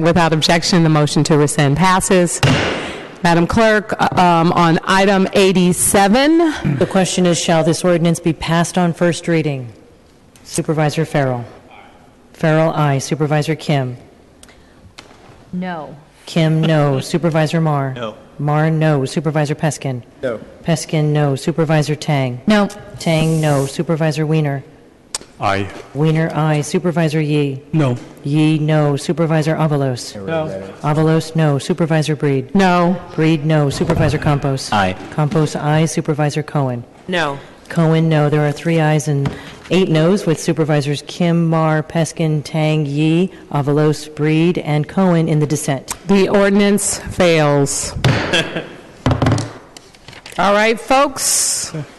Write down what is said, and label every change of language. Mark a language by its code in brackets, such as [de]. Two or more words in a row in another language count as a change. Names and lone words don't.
[en] Without objection, the motion to rescind passes. Madam Clerk, on item 87. The question is, shall this ordinance be passed on first reading? Supervisor Farrell. Farrell, aye. Supervisor Kim. No. Kim, no. Supervisor Marr. No. Marr, no. Supervisor Peskin. No. Peskin, no. Supervisor Tang. No. Tang, no. Supervisor Wiener. Aye. Wiener, aye. Supervisor Yee. No. Yee, no. Supervisor Avalos. No. Avalos, no. Supervisor Breed. No. Breed, no. Supervisor Campos. Aye. Campos, aye. Supervisor Cohen. No. Cohen, no. There are 3 ayes and 8 noes with Supervisors Kim, Marr, Peskin, Tang, Yee, Avalos, Breed, and Cohen in the dissent. The ordinance fails. All right, folks.